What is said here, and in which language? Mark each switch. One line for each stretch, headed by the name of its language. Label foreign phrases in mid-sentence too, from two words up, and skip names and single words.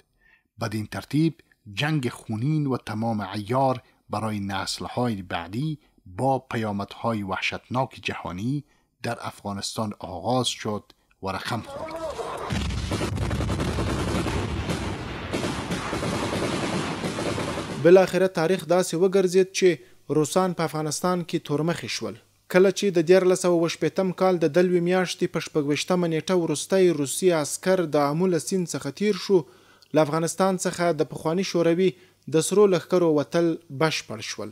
Persian: بدین ترتیب جنگ خونین و تمام عیار برای نسل‌های بعدی با پیامدهای وحشتناک جهانی در افغانستان آغاز شد و رقم خورد.
Pashto: بالاخره تاریخ داسې وګرځید چې روسان په افغانستان کې تورمخې شول. کله چې د 1918 کال د دلوي میاشتې په 26 نیټه وروستی روسي عسکر د آمو سیند څخه تیر شو، له افغانستان څخه د پخواني شوروي د سرو لښکرو وتل بشپړ شول.